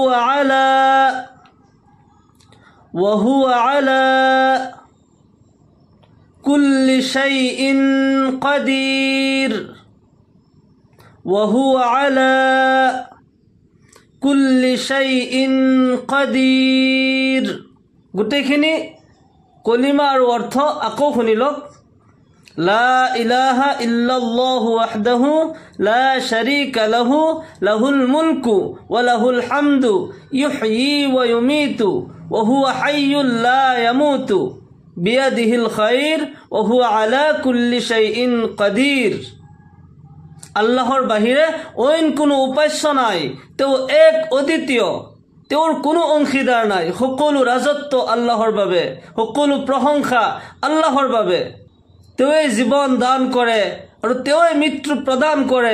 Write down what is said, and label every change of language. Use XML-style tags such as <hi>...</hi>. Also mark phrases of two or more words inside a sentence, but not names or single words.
<ar>هو على كل شيء قدير وهو على كل شيء قدير.</ar> <as>গোটেইখিনি কলিমা আৰু অৰ্থ আকৌ শুনি লওক।</as> <ar>لا إله إلا الله وحده لا شريك له له الملك وله الحمد يحيي ويميت وهو حي لا يموت بيده الخير وهو على كل شيء قدير.</ar> <as>আল্লাহৰ বাহিৰে অইন কোনো উপাস্য নাই, তেওঁ এক অদ্বিতীয়, তেওঁৰ কোনো অংশীদাৰ নাই। সকলো ৰাজত্ব আল্লাহৰ বাবে, সকলো প্ৰশংসা আল্লাহৰ বাবে। তেওঁই জীৱন দান কৰে আৰু তেওঁই মৃত্যু প্ৰদান কৰে।</as>